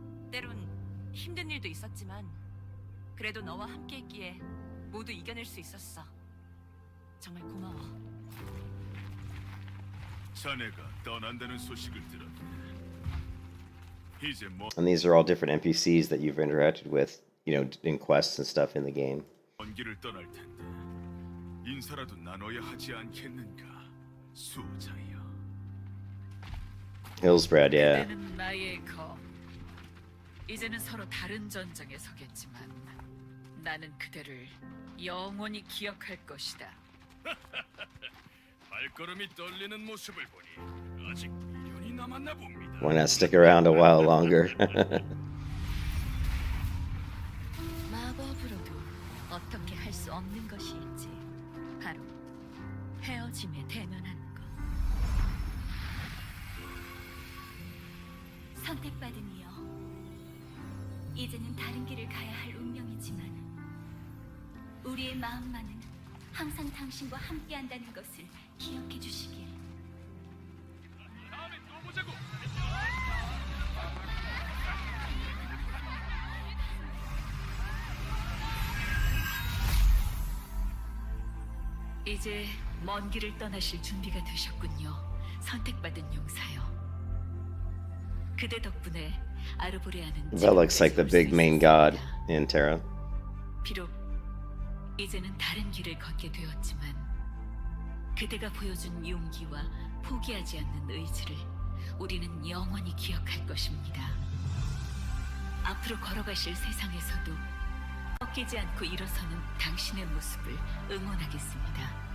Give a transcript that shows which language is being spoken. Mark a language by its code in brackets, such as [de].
[ko] 때론 힘든 일도 있었지만 그래도 너와 함께했기에 모두 이겨낼 수 있었어. 정말 고마워. 자네가 떠난다는 소식을 들었네. 이제 먼 [en] And these are all different NPCs that you've interacted with, in quests and stuff in the game. [ko] 길을 떠날 텐데 인사라도 나눠야 하지 않겠는가, 수호자여. [en] Hillsbrad, yeah. [ko] 그대는 나의 검. 이제는 서로 다른 전장에 서겠지만 나는 그대를 영원히 기억할 것이다. 발걸음이 떨리는 모습을 보니 아직 미련이 남았나 봅니다. [en] Why not stick around a while longer? [ko] 마법으로도 어떻게 할 수 없는 것이 있지. 바로 헤어짐에 대면하는 것. 선택받은 이여, 이제는 다른 길을 가야 할 운명이지만 우리의 마음만은 항상 당신과 함께한다는 것을 기억해 주시길. 다음에 또 보자고. 이제 먼 길을 떠나실 준비가 되셨군요. 선택받은 용사여. 그대 덕분에 아르보레아는 [en] That looks like the big main god in Terra. [ko] 비록 이제는 다른 길을 걷게 되었지만 그대가 보여준 용기와 포기하지 않는 의지를 우리는 영원히 기억할 것입니다. 앞으로 걸어가실 세상에서도 꺾이지 않고 일어서는 당신의 모습을 응원하겠습니다.